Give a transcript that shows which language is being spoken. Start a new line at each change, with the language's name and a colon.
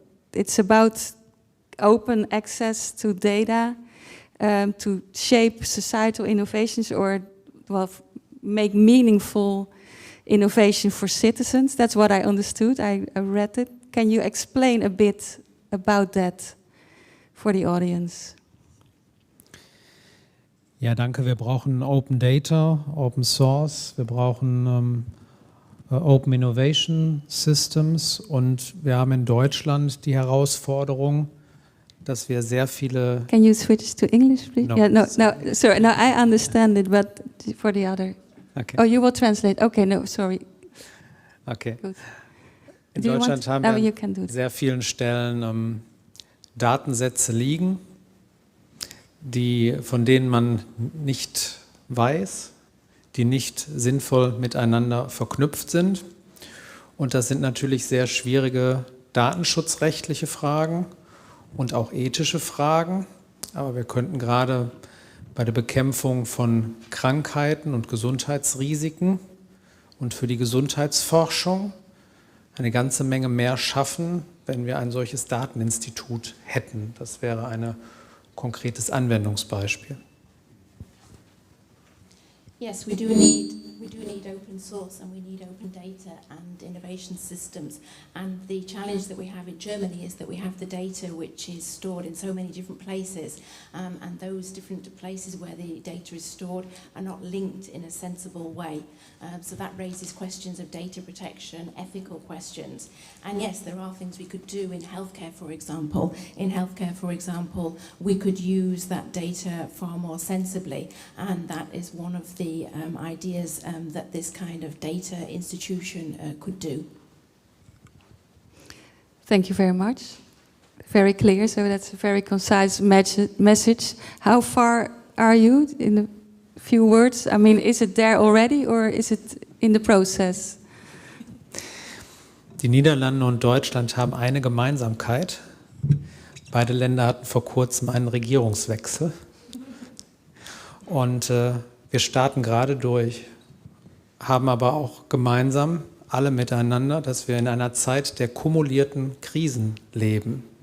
English: It's about open access to data to shape societal innovations, or well, make meaningful innovation for citizens. That's what I understood. I read it. Can you explain a bit about that for the audience?
German: Ja, danke. Wir brauchen Open Data, Open Source, wir brauchen Open Innovation Systems, und wir haben in Deutschland die Herausforderung, dass wir sehr viele...
English: Can you switch to English, please? No, yeah, no, sorry, no, I understand it, but for the other... Okay. Oh, you will translate. Okay, no, sorry. Okay. Good.
German: In Deutschland haben
English: No,
German: wir
English: you can do
German: an
English: it.
German: sehr vielen Stellen Datensätze liegen, von denen man nicht weiß, die nicht sinnvoll miteinander verknüpft sind. Und das sind natürlich sehr schwierige datenschutzrechtliche Fragen und auch ethische Fragen. Aber wir könnten gerade bei der Bekämpfung von Krankheiten und Gesundheitsrisiken und für die Gesundheitsforschung eine ganze Menge mehr schaffen, wenn wir ein solches Dateninstitut hätten. Das wäre ein konkretes Anwendungsbeispiel.
English: Yes, we do need We do need open source and we need open data and innovation systems. And the challenge that we have in Germany is that we have the data which is stored in so many different places, and those different places where the data is stored are not linked in a sensible way. So that raises questions of data protection, ethical questions. And yes, there are things we could do in healthcare, for example. In healthcare, for example, we could use that data far more sensibly, and that is one of the ideas that this kind of data institution could do. Thank you very much. Very clear, so that's a very concise message. How far are you in a few words? I mean, is it there already or is it in the process?
German: Die Niederlande und Deutschland haben eine Gemeinsamkeit. Beide Länder hatten vor kurzem einen Regierungswechsel. Und wir starten gerade durch, haben aber auch gemeinsam, alle miteinander, dass wir in einer Zeit der kumulierten Krisen leben.